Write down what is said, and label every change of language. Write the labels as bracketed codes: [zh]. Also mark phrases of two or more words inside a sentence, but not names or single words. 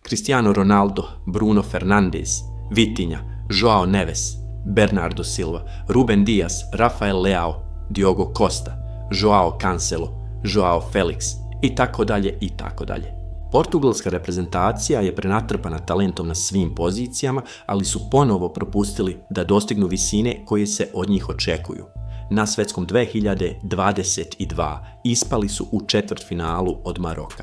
[sr] Cristiano Ronaldo, Bruno Fernandes, Vitinha, Joao Neves, Bernardo Silva, Ruben Dias, Rafael Leao, Diogo Costa, Joao Cancelo, Joao Felix i tako dalje i tako dalje. Portugalska reprezentacija je prenatrpana talentom na svim pozicijama, ali su ponovo propustili da dostignu visine koje se od njih očekuju. Na svetskom 2022 ispali su u četvrtfinalu od Maroka.